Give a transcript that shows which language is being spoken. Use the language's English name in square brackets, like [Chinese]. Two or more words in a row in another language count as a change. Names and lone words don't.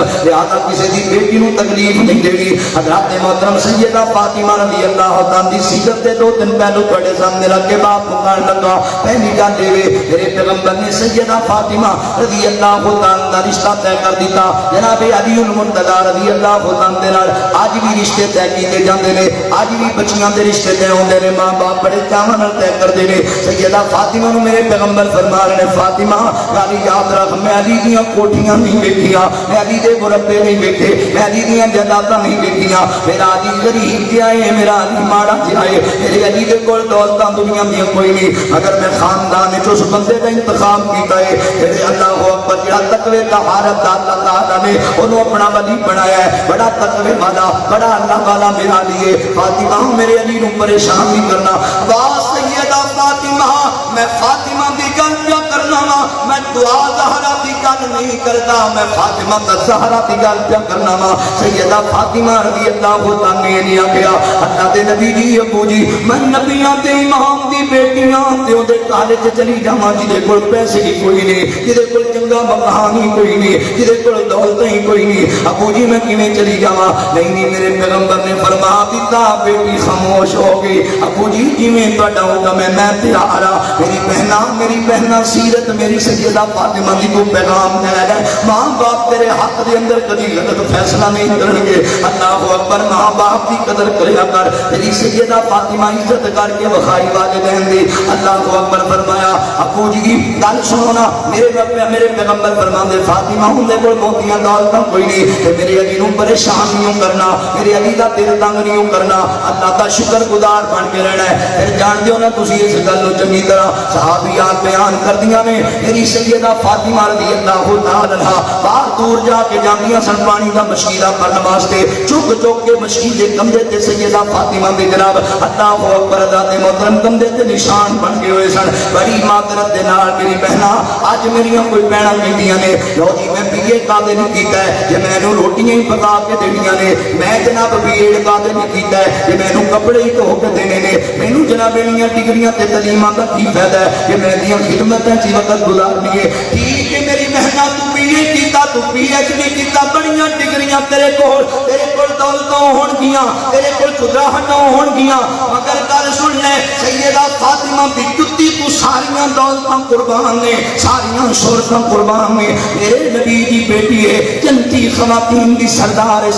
[Punjabi] لہذا کسی دی بیٹی نو تکلیف نہیں دینی. حضرات محترم سیدہ فاطمہ رضی اللہ تعالی دی سیرت دے 2 دن پہلو تھوڑے سامنے رکھ کے بات مکان لگا. پہلی گل دے میرے پیغمبر نے سیدہ فاطمہ رضی اللہ تعالی دا رشتہ طے کر دیتا جناب علی المرتضی رضی اللہ تعالی دے نال. اج بھی رشتے طے کیتے جاندے نے, اج بھی بچیاں دے رشتے طے ہوندے نے, ماں باپ بڑے چاواں نال طے کردے نے. سیدہ فاطمہ نو میرے پیغمبر فرما رہے نے فاطمہ گل یاد رکھ میں علی دیاں کوٹھیاں نہیں ویکھیاں, میں علی دے مربے نہیں ویکھے, میں علی دیاں جائیداداں نہیں ویکھیاں. میرا علی غریب جہا ہے, میرا علی ماڑا جہا ہے, میرے علی دے کول دولتاں دنیا میں کوئی نہیں, اگر میں خاندان وچ اس بندے دا انتخاب کیتا ہے جڑے اللہ اکبر جڑا تقوی دا حارت اللہ تعالی نے اونوں اپنا ولی بنایا ہے, بڑا تقوی والا بڑا اللہ والا میرا علی ہے. فاطمہ میرے علی نو پریشان نہیں کرنا. واہ سیدہ فاطمہ میں فاطمہ دی گل کیا کرنا وا, میں دعا زہرا دی گل نہیں کرتا, میں فاطمہ دا زہرا دی گل کیا کرنا وا. سیدہ فاطمہ رضی اللہ تعالی نے آکھیا اللہ دے نبی جی ابو جی میں نبیاں تے امام دی بیٹیاں تے او دے کالج چلی جاواں جدے کول پیسے ہی کوئی نہیں, جدے کول چنگا مکان ہی کوئی نہیں, جدے کول دولت ہی کوئی نہیں, ابو جی میں کیویں چلی جاواں. نہیں میرے پیغمبر نے فرما دیتا بیٹی خاموش ہو گئی. ابو جی جویں تہاڈا حکم ہے میں تیار ہاں. میری بہنا سیرت میری سیدہ فاطمہ دی کو پیغام دے ہے, ماں باپ تیرے حق دے اندر کبھی غلط فیصلہ نہیں کرن گے. اللہ اکبر ماں باپ دی قدر کریا کر. تیری سیدہ فاطمہ عزت کر کے وخائی والدین دی. اللہ اکبر فرمایا ابو جی گل سنو نا, میرے پیغمبر فرماندے فاطمہ ہوندے کول موتیاں دولتاں کوئی نہیں, تے میرے علی نو پریشان نہیں کرنا, میرے علی دا دل تنگ نہیں کرنا, اللہ دا شکر گزار بن کے رہنا ہے. پھر جان دیو نا تسی اس گل نو چنگی طرح صحابیات بیان کردیاں نے میری سیدہ فاطمہ رضی اللہ تعالی عنہا باہر دور جا کے جاندیاں سن پانی دا مشکیلا کرن واسطے, چک چک کے مشکل دے کندھے تے سیدہ فاطمہ دے جناب اللہ اکبر ذات محترم کندھے تے نشان بن کے ہوئے سن. بڑی معذرت دے نال میری بہنا اج میریاں کوئی بہناں کہندیاں نے لو جی میں بی اے قاضی نہیں کیتا ہے جے مینوں روٹیاں ہی پکا کے دینیاں نے, میں جناب بی ایڈ قاضی نہیں کیتا ہے جے مینوں کپڑے ہی دھو کے دینے نے, مینوں جناب انہاں ڈگریاں تے تعلیماں دا کی فائدہ ہے کہ میں دیاں خدمتاں چ وقت گزار دیے. ٹھیک ہے میری بہنا تو بی اے کیتا تو پی ایچ ڈی کیتا بڑیاں ڈگریاں تیرے کول دولتاں ہون گیاں تیرے کول قدرتاں ہون گیاں مگر گل سن لے سیدہ فاطمہ دی جُتی تو ساریاں دولتاں قربان نے ساریاں شہرتاں قربان نے میرے نبی دی بیٹی ہے جنتی خواتین دی سردار ہے